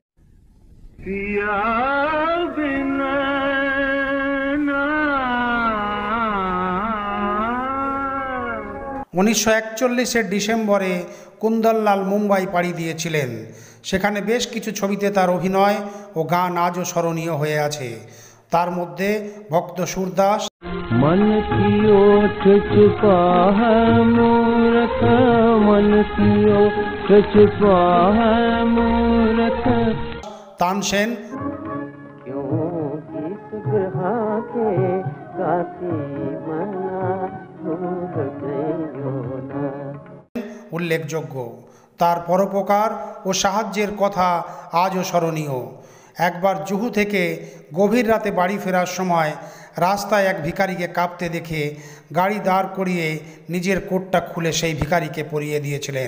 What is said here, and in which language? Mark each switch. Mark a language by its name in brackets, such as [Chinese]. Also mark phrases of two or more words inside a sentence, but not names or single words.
[Bangla] 1941-এর ডিসেম্বরে কুন্দরলাল মুম্বাই পাড়ি দিয়েছিলেন। সেখানে বেশ কিছু ছবিতে তার অভিনয় ও গান আজও স্মরণীয় হয়ে আছে। তার মধ্যে ভক্ত সুরদাস, [Hindi] मन की ओठ छुपा है मूरख, मन की ओठ छुपा है मूरख, तानसेन, क्यों गीत ग्रहा के गाती मना भूल गयो ना। [Bangla] উল্লেখযোগ্য। তার পরোপকার ও সাহায্যের কথা আজও স্মরণীয়। একবার জুহু থেকে গভীর রাতে বাড়ি ফেরার সময় রাস্তায় এক ভিখারিকে কাঁপতে দেখে গাড়ি দাঁড় করিয়ে নিজের কোটটা খুলে সেই ভিখারিকে পরিয়ে দিয়েছিলেন।